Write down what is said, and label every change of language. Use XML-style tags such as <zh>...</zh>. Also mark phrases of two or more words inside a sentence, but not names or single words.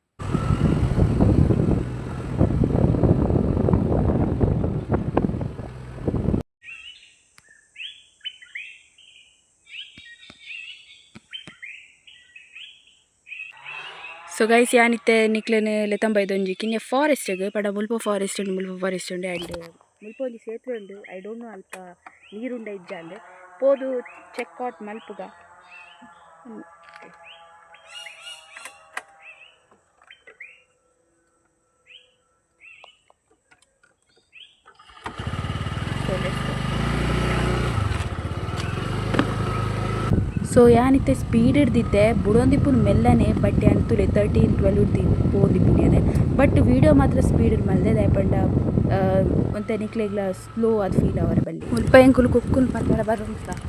<tcy>ಸೊ ಗೈಸ್ ಯಾನಿತ್ತೆ ನಿಕ್ಲೇನೆ ಲೆತಂಬೈದೊಂಜಿ ಕಿನ್ನೆ ಫಾರೆಸ್ಟ್ಗೆ ಪಂಡ ಮುಲ್ಪ ಫಾರೆಸ್ಟ್ ಉಂಡು ಆ್ಯಂಡ್ ಮುಲ್ಪ ಒಂಜಿ ಸೇತುವೆ ಉಂಡು</tcy> <en>I don't know</en> <tcy>ಅಲ್ಪ ನೀರುಂಡ ಇಜ್ಜ ಅಂದು ಪೋದು ಚೆಕ್ಔಟ್ ಮಲ್ಪುಗ ಸೊ ಯಾನಿತ್ತೆ ಸ್ಪೀಡ್ ಹಿಡ್ದಿದ್ದೆ ಬುಡೊಂದಿಪ್ಪುನು ಮೆಲ್ಲನೆ ಬಟ್ ಅಂತುಲೆ 13-12 ಪೋದಿಪ್ಪುನೆ ಬಟ್ ವಿಡಿಯೋ ಮಾತ್ರ ಸ್ಪೀಡ್ ಮಲ್ದೆ ದಯಪಂಡ ಒಂತೆ ನಿಕ್ಲೆಗ್ಲ ಸ್ಲೋ ಅದು ಫೀಲ್ ಅವರ ಬಲ್ಲಿ ಮುಲ್ಪ ಎಂಕುಲು ಕುಕ್ಕುನ್ ಪತ್ತರ ಬರುಂತ</tcy>